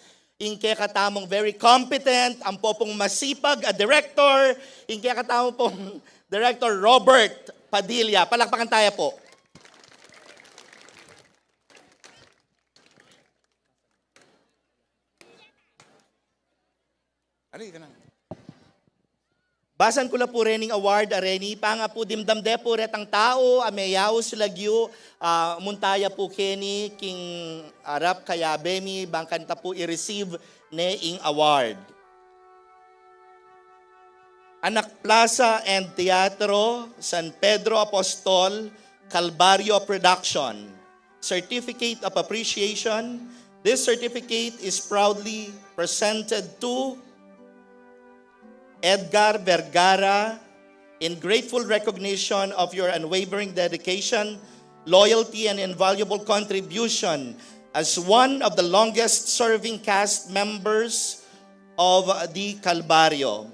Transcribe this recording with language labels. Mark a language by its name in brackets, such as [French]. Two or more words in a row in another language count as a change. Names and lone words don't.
[Pampanga] Ingke katamong [English] very competent, [Pampanga] ang popong masipag a director, ingke katamong pong Director Robert Padilla. [Filipino] Palakpakan tayo po. [Pampanga] Basan ko la po rening award areni, panga po dimdamde po retang tao, ameyaw silagyo, muntaya po Kenny, king arap kaya bemi, bangkanta po i-receive ne ing award. [English] Anak Plaza and Teatro, San Pedro Apostol, Calvario Production. Certificate of Appreciation. This certificate is proudly presented to Edgar Vergara in grateful recognition of your unwavering dedication, loyalty, and invaluable contribution as one of the longest-serving cast members of the Calvario.